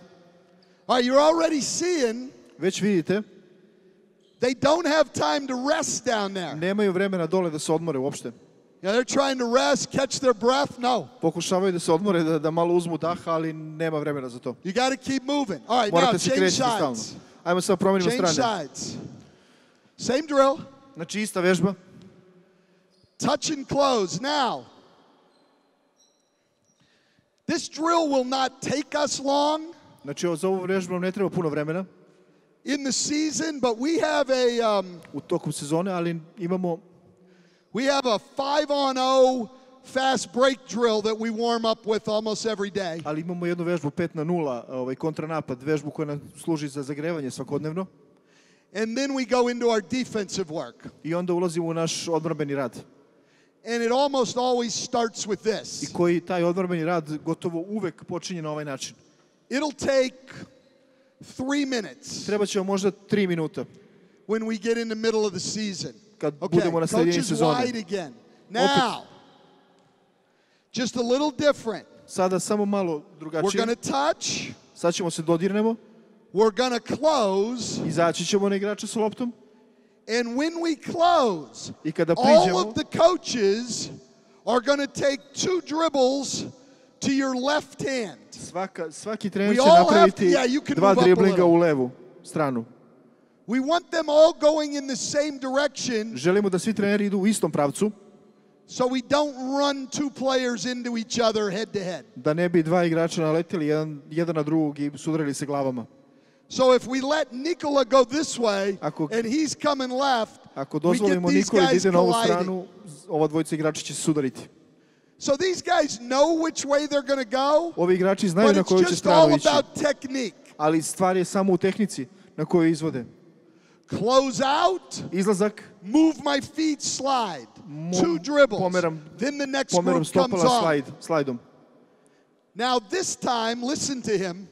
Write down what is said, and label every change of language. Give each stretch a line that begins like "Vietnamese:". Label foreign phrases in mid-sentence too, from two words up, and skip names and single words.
English: All right, you're already seeing.
Serbian: Već vidite.
English: They don't have time to rest down there.
Serbian: Nemaju vremena dole da se odmore uopšte.
English: Yeah, they're trying to rest, catch their breath. No.
Serbian: Pokušavaju da se odmore, da malo uzmu daha, ali nema vremena za to.
English: You got to keep moving. All right, now change sides.
Serbian: Ajmo sad promenimo strane.
English: Change sides. Same drill.
Serbian: Znači ista vežba.
English: Touch and close. Now, this drill will not take us long.
Serbian: Znači za ovu vežbu ne treba puno vremena.
English: In the season, but we have a
Serbian: u toku sezone, ali imamo
English: we have a 5-on-0 fast break drill that we warm up with almost every day.
Serbian: Ali imamo jednu vežbu 5-0, kontranapad, vežbu koja nam služi za zagrevanje svakodnevno.
English: And then we go into our defensive work.
Serbian: I onda ulazimo u naš odbrambeni rad.
English: And it almost always starts with this.
Serbian: I koji taj odbrambeni rad gotovo uvek počinje na ovaj način.
English: It'll take 3 minutes.
Serbian: Treba će možda 3 minuta.
English: When we get in the middle of the season.
Serbian: Kad budemo na sredini sezone.
English: Wide again. Now, just a little different.
Serbian: Sada samo malo drugačije.
English: We're going to touch.
Serbian: Sad ćemo se dodirnemo.
English: We're going to close.
Serbian: Izaći ćemo na igrača sa loptom.
English: And when we close,
Serbian: I kada priđemo,
English: all of the coaches are going to take 2 dribbles to your left hand.
Serbian: Svaki trener će napraviti 2 driblinga u levu stranu.
English: We want them all going in the same direction.
Serbian: Želimo da svi treneri idu u istom pravcu.
English: So we don't run 2 players into each other head to head.
Serbian: Da ne bi 2 igrača naleteli jedan na drugog i sudarili se glavama.
English: So if we let Nikola go this way and he's coming left,
Serbian: ako dozvolimo Nikoli da ide na ovu stranu, ova dvojica igrača će se sudariti.
English: So these guys know which way they're going to go,
Serbian: Ovi igrači znaju
English: but
Serbian: na
English: it's
Serbian: koju će
English: just all
Serbian: stranu ići,
English: about technique.
Serbian: ali stvar je samo u tehnici na kojoj izvode.
English: Close out,
Serbian: Izlazak,
English: move my feet, slide. 2 dribbles. Then the next
Serbian: pomeram
English: group comes
Serbian: stopala
English: on.
Serbian: slajdom.
English: Now this time, listen to him.